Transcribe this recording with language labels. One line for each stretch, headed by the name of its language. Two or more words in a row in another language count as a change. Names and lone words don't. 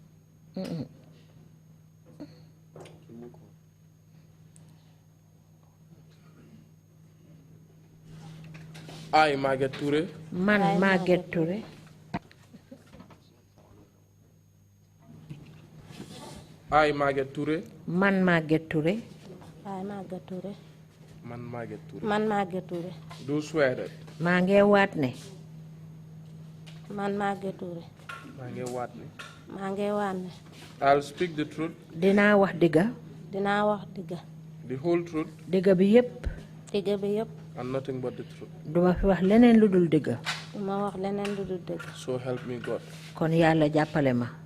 English: I, Margaret Toure.
Wolof: Man Margaret Toure.
English: I, Margaret Toure.
Wolof: Man Margaret Toure.
English: I, Margaret Toure.
Wolof: Man, Margaret Toure. Man Margaret Toure.
English: Do swear that.
Wolof: maa ngi waat ne. Man Margaret Toure. maa ngi waat ne. maa ngi waat ne.
English: I'll speak the truth.
Wolof: dinaa wax dëgga. dinaa wax dëgga.
English: The whole truth.
Wolof: dëgga bi yépp. dëgga bi yépp.
English: And nothing but the truth.
Wolof: duma fi wax leneen lu dul dëgga. duma wax leneen lu dul dëgga.
English: So help me God.
Wolof: kon yàlla jàppale ma.